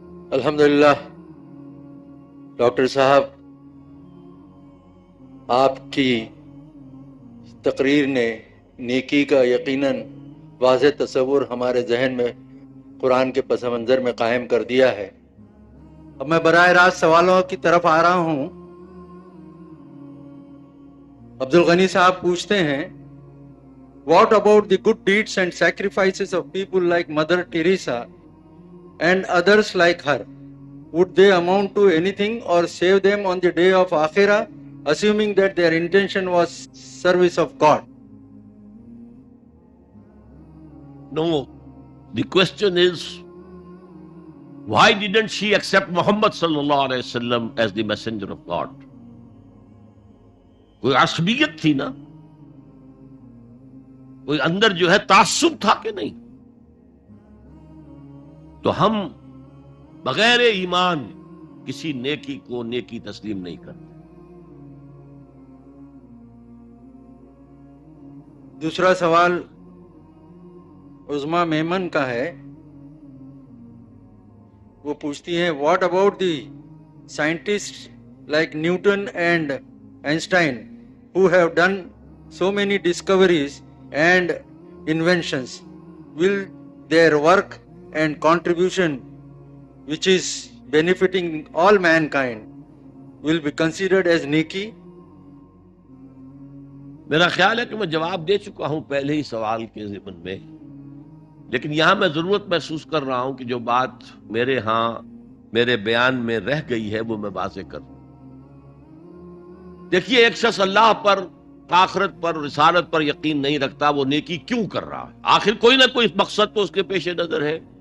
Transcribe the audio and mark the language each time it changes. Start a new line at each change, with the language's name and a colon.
Urdu: الحمدللہ ڈاکٹر صاحب، آپ کی تقریر نے نیکی کا یقیناً واضح تصور ہمارے ذہن میں قرآن کے پس منظر میں قائم کر دیا ہے۔ اب میں براہ راست سوالوں کی طرف آ رہا ہوں۔
English: Abdul Ghani
Urdu: صاحب پوچھتے ہیں،
English: What about the good deeds and sacrifices of people like Mother Teresa and others like her? Would they amount to anything or save them on the day of Akhirah, assuming that their intention was service of God? No, the question is, why didn't she accept Muhammad sallallahu alaihi wasallam as the messenger of God?
Urdu: کوئی عصبیت تھی نا، کوئی اندر جو ہے تعصب تھا کہ نہیں؟ تو ہم بغیر ایمان کسی نیکی کو نیکی تسلیم نہیں کرتے۔ دوسرا سوال عظما میمن کا ہے، وہ پوچھتی ہیں،
English: What about the scientist like Newton and Einstein who have done so many discoveries and inventions? Will their work and contribution, which is benefiting all mankind, will be considered as neki?
Urdu: میرا خیال ہے کہ میں جواب دے چکا ہوں پہلے ہی سوال کے ضمن میں، لیکن یہاں میں ضرورت محسوس کر رہا ہوں کہ جو بات میرے ہاں میرے بیان میں رہ گئی ہے وہ میں واضح کروں۔ دیکھیے، ایک شخص اللہ پر، آخرت پر، رسالت پر یقین نہیں رکھتا، وہ نیکی کیوں کر رہا ہے؟ آخر کوئی نہ کوئی مقصد تو اس کے پیش نظر ہے۔